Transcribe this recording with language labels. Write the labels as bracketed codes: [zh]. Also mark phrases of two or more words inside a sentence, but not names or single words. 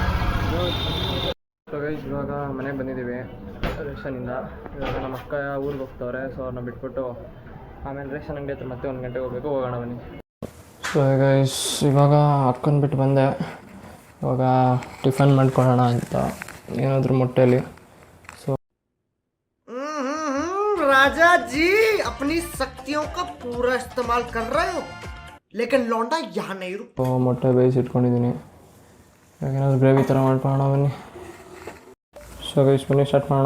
[kn] ಇವಾಗ ಮನೆಗೆ ಬಂದಿದ್ದೀವಿ ರೇಷನಿಂದ. ಇವಾಗ ನಮ್ಮ ಅಕ್ಕ ಊರಿಗೆ ಹೋಗ್ತವ್ರೆ. ಸೊ ಅವ್ರನ್ನ ಬಿಟ್ಬಿಟ್ಟು ಆಮೇಲೆ ರೇಷನ್ ಅಂಗಡಿ ಹತ್ರ ಮತ್ತೆ 1 ಗಂಟೆಗೆ ಹೋಗ್ಬೇಕು. ಹೋಗೋಣ ಬನ್ನಿ. [en] so guys, [kn] ಇವಾಗ ಅಕ್ಕನ ಬಿಟ್ಟು ಬಂದೆ. ಇವಾಗ ಟಿಫನ್ ಮಾಡ್ಕೊಳ್ಳೋಣ ಅಂತ ಏನಾದರೂ ಮೊಟ್ಟೆಯಲ್ಲಿ. ಸೊ [hi] राजा जी अपनी शक्तियों का पूरा इस्तेमाल कर रहे हो, लेकिन लौंडा यहाँ नहीं रुक. [kn] ಮೊಟ್ಟೆ ಬೇಯಿಸಿಟ್ಕೊಂಡಿದ್ದೀನಿ. ಇವಾಗ ಏನಾದರೂ ಗ್ರೇವಿ ಥರ ಮಾಡ್ಕೊಳ್ಳೋಣ ಬನ್ನಿ. [en] so guys [kn] ಬನ್ನಿ ಸ್ಟಾರ್ಟ್ ಮಾಡೋಣ.